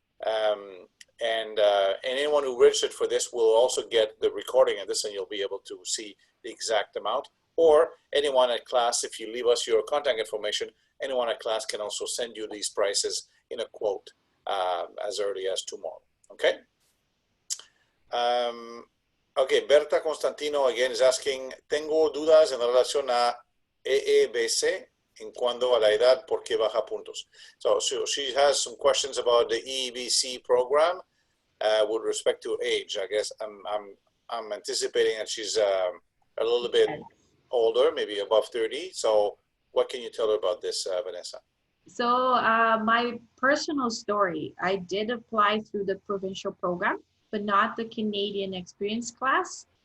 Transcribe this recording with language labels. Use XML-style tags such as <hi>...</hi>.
<en>And anyone who registered for this will also get the recording of this, and you'll be able to see the exact amount. Or anyone at class, if you leave us your contact information, anyone at class can also send you these prices in a quote as early as tomorrow. Okay? Okay,</en> <es>Berta Constantino</es> <en>again is asking,</en> <es>tengo dudas en relación a EEBC en cuanto a la edad porque baja puntos.</es> <en>So she has some questions about the EEBC program with respect to age. I guess I'm anticipating that she's a little bit older, maybe above 30. So what can you tell her about this, Vanessa? So my personal story, I did apply through the provincial program, but not the Canadian experience class.</en>